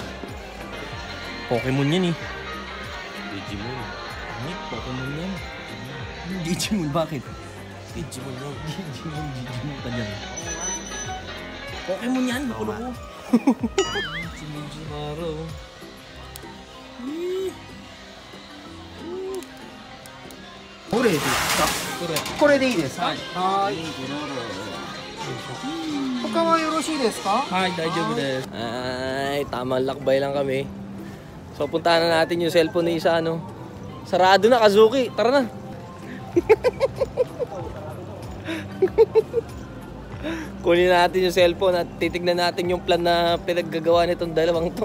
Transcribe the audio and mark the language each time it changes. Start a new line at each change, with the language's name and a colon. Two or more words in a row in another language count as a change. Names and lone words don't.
Filipino: Pokemon yan eh. Digimon. Ano? Pokemon yan. Digimon, bakit? Digimon yan. Digimon ka dyan. Pokemon yan, bakulo ko. Digimaro.
Japanese: これでいいですか? Hai. 他はよろしいですか? はい、大丈夫です.
Filipino: Ay, tamang lakbay lang kami. So, puntahan na natin yung cellphone ni isa, ano. Sarado na, Kazuki. Tara na. Kunin natin yung cellphone at titignan natin yung plan na pinaggagawa nitong dalawang to.